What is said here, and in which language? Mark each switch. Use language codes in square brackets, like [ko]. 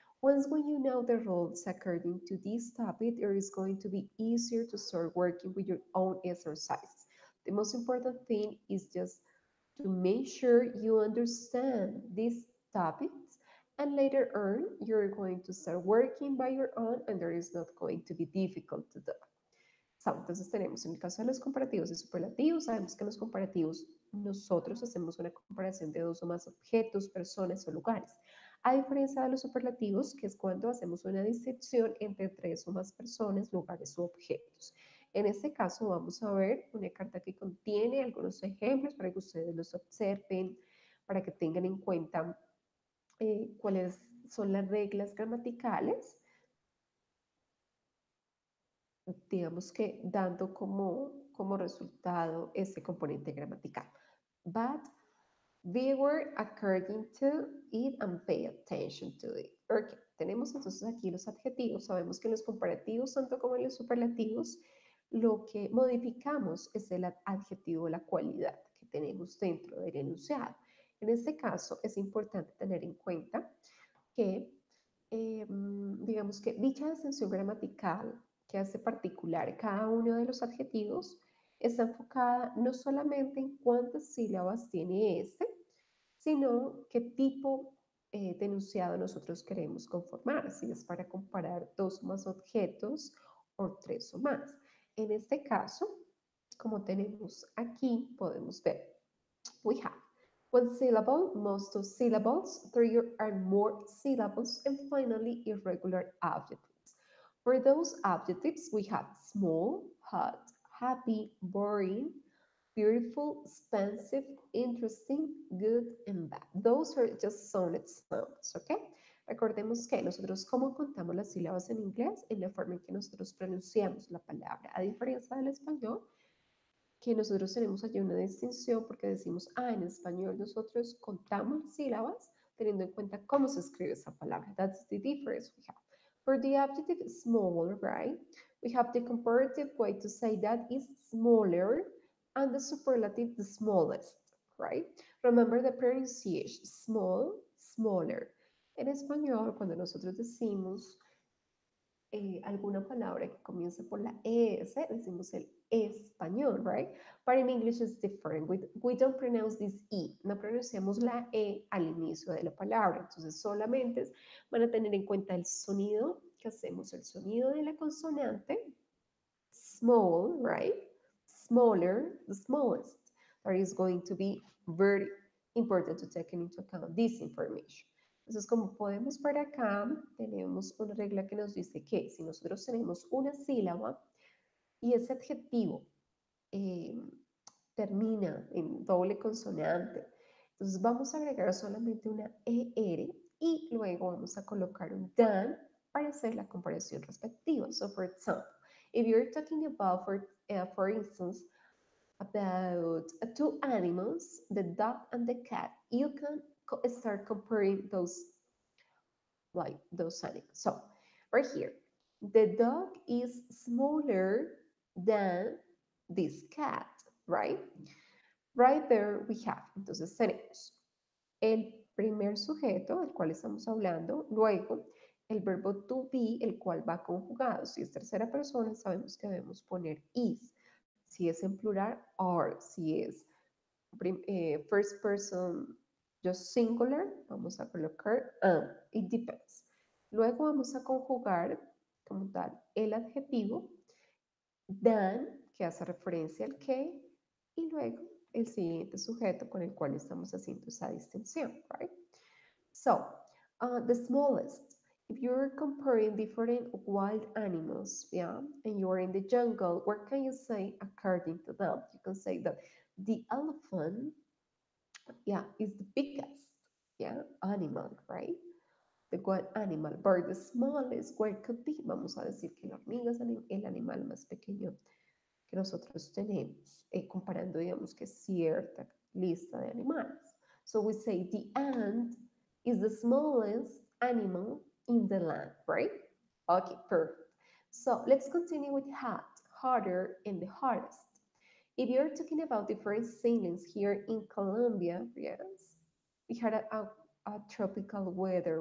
[en] Once when you know the rules according to this topic, it is going to be easier to start working with your own exercises. The most important thing is just to make sure you understand these topics and later on you're going to start working by your own and there is not going to be difficult to do. [es] So, entonces tenemos en el caso de los comparativos y superlativos, sabemos que en los comparativos nosotros hacemos una comparación de dos o más objetos, personas o lugares. A diferencia de los superlativos, que es cuando hacemos una distinción entre tres o más personas, lugares u objetos. En este caso vamos a ver una carta que contiene algunos ejemplos para que ustedes los observen, para que tengan en cuenta cuáles son las reglas gramaticales, digamos que dando como resultado ese componente gramatical. [en] But be aware according to it and pay attention to it. Okay. [es] Tenemos entonces aquí los adjetivos. Sabemos que en los comparativos, tanto como en los superlativos, lo que modificamos es el adjetivo, la cualidad. tenemos dentro del enunciado. En este caso, es importante tener en cuenta que, digamos que dicha distinción gramatical que hace particular cada uno de los adjetivos está enfocada no solamente en cuántas sílabas tiene este, sino qué tipo de enunciado nosotros queremos conformar, si es para comparar dos o más objetos o tres o más. En este caso, como tenemos aquí, podemos ver, [en] we have one syllable, most of syllables, three or more syllables, and finally irregular adjectives. For those adjectives, we have small, hot, happy, boring, beautiful, expensive, interesting, good, and bad. Those are just some examples, ¿ok? [es] Recordemos que nosotros, ¿cómo contamos las sílabas en inglés? En la forma en que nosotros pronunciamos la palabra. A diferencia del español, que nosotros tenemos allí una distinción porque decimos, en español nosotros contamos sílabas teniendo en cuenta cómo se escribe esa palabra. [en] That's the difference we have. For the adjective small, right, we have the comparative way to say that is smaller and the superlative the smallest, right? Remember the pronunciation, small, smaller. [es] En español, cuando nosotros decimos alguna palabra que comience por la ES, decimos el español, right? [en] But in English it's different. We don't pronounce this E, [es] no pronunciamos la E al inicio de la palabra. Entonces solamente van a tener en cuenta el sonido que hacemos, el sonido de la consonante, small, right? [en] Smaller, the smallest. That is going to be very important to take into account this information. [es] Entonces, como podemos ver acá, tenemos una regla que nos dice que si nosotros tenemos una sílaba y ese adjetivo eh, termina en doble consonante, entonces vamos a agregar solamente una ER y luego vamos a colocar un than para hacer la comparación respectiva. [en] So, for example, if you're talking about, for instance, about two animals, the dog and the cat, you can start comparing those animals. So, right here, the dog is smaller than this cat, right? Right there we have. [es] Entonces tenemos el primer sujeto del cual estamos hablando, luego el verbo to be, el cual va conjugado. Si es tercera persona, sabemos que debemos poner is. Si es en plural, are. Si es [en] first person just singular, [es] vamos a colocar am. [en] It depends. [es] Luego vamos a conjugar como tal el adjetivo than, que hace referencia al que, y luego el siguiente sujeto con el cual estamos haciendo esa distinción, right? [en] So, the smallest, if you're comparing different wild animals, yeah, and you're in the jungle, what can you say according to them? You can say that the elephant, yeah, is the biggest, yeah, animal, right? The wild animal, but the smallest, what could be? [es] Vamos a decir que la hormiga es el animal más pequeño que nosotros tenemos, comparando, digamos, que cierta lista de animales. [en] So we say the ant is the smallest animal in the land, right? Okay, perfect. So let's continue with hot, hotter, and the hottest. If you're talking about different ceilings here in Colombia, yes, we had a tropical weather.